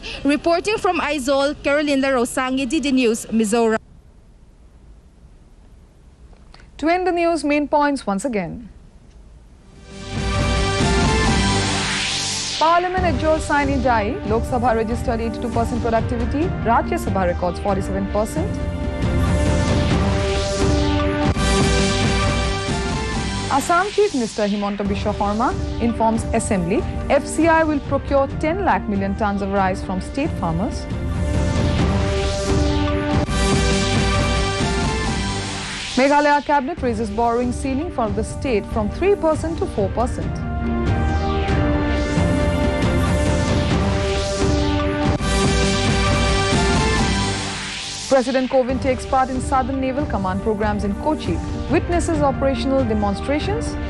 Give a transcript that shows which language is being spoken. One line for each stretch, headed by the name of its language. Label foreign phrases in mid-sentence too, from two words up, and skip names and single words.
English: Reporting from Aizawl, Carolinda Rosangi, DD News, Mizoram. To end the news, main points once again. Parliament adjourned sine die. Lok Sabha registered 82% productivity. Rajya Sabha records 47%. Assam Chief Minister Himanta Biswa Sarma informs Assembly FCI will procure 10 lakh million tons of rice from state farmers. Meghalaya Cabinet raises borrowing ceiling for the state from 3% to 4%. President Kovind takes part in Southern Naval Command programs in Kochi, witnesses operational demonstrations.